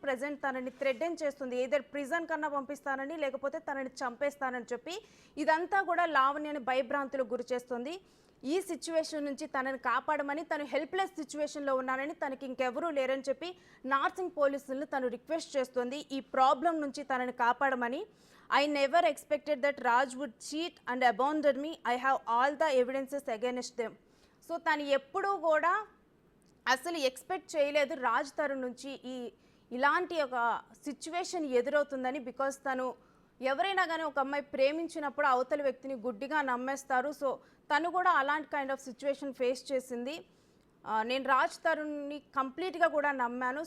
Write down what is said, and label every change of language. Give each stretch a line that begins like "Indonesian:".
Telugu: Present తనని threaten చేస్తుంది, either prison కన్నా పంపిస్తానని లేకపోతే తనని చంపేస్తానని చెప్పి. ఇదంతా కూడా లావణ్యని భయభ్రాంతులకు గురి చేస్తుంది. ఈ సిచ్యువేషన్ నుంచి తనని కాపాడమని, తను హెల్ప్లెస్ సిచ్యువేషన్లో ఉన్నానని, తనకి ఇంకెవరూ లేరని చెప్పి నార్సింగ్ పోలీసులను తను రిక్వెస్ట్ చేస్తుంది ఈ ప్రాబ్లం నుంచి తనని కాపాడమని.
English: I never expected that Raj would cheat and abandon me. I have all the evidences against them.
Telugu: So తను ఎప్పుడూ కూడా అసలు ఎక్స్పెక్ట్ చేయలేదు రాజ్ తరుణ్ నుంచి ఇలాంటి ఒక సిచ్యువేషన్ ఎదురవుతుందని. బికాస్ తను ఎవరైనా కానీ ఒక అమ్మాయి ప్రేమించినప్పుడు అవతల వ్యక్తిని గుడ్డిగా నమ్మేస్తారు. సో తను కూడా అలాంటి కైండ్ ఆఫ్ సిచ్యువేషన్ ఫేస్ చేసింది. నేను రాజ్ తరుణ్ని కంప్లీట్గా కూడా నమ్మాను.